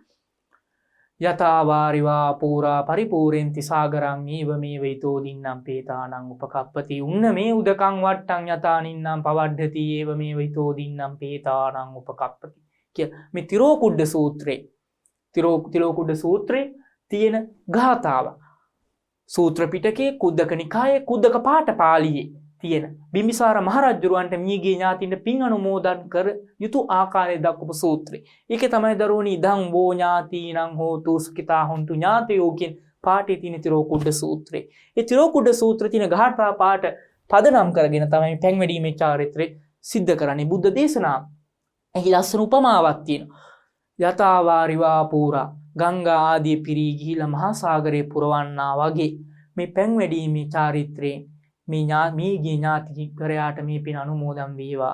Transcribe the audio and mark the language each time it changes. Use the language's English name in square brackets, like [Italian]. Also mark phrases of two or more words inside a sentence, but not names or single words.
[Pali] යතාවාරිවා පූරා පරිපූර්ෙන්ති සාගරං ඊව මේ වේතෝ දින්නම් පේතානං උපකප්පති උන්න මේ උදකං වට්ටං යතානින්නම් පවඩ්ඩති ඒව මේ වේතෝ දින්නම් පේතානං උපකප්පති [Sinhala] කිය මේ තිරෝකුඩ්ඩ සූත්‍රේ තියෙන ගාථාව. සූත්‍ර පිටකයේ කුද්දක නිකායේ කුද්දක පාඨ පාළියේ තියෙන බිම්බිසාර මහරජුරවන්ට මියගිය ඥාතින්ට පින් අනුමෝදන් කර යුතු ආකාරය දක්වපු සූත්‍රය. ඒකේ තමයි දරුවනි [Pali] ඉදං වෝ ඥාතිනං හෝතු සුඛිතා හොන්තු ඥාතයෝ [Sinhala] කියන පාඨයේ තියෙන තිරෝකුඩ්ඩ සූත්‍රය. ඒ තිරෝකුඩ්ඩ සූත්‍රයේ තියෙන ගාථා පාඨ පදනම් කරගෙන තමයි පැන් වැඩීමේ චාරිත්‍රය සිද්ධ කරන්නේ. බුද්ධ දේශනාව. එහි ලස්සන උපමාවක් තියෙනවා. [Pali] යතාවාරිවා පූරා [Sinhala] ගංගා ආදී පිරී ගිහිලා මහා සාගරේ පුරවන්නා වගේ මේ පැන් වැඩීමේ චාරිත්‍රයෙන් මේ ඥාති කරයාට මේ පින් අනුමෝදන් වේවා.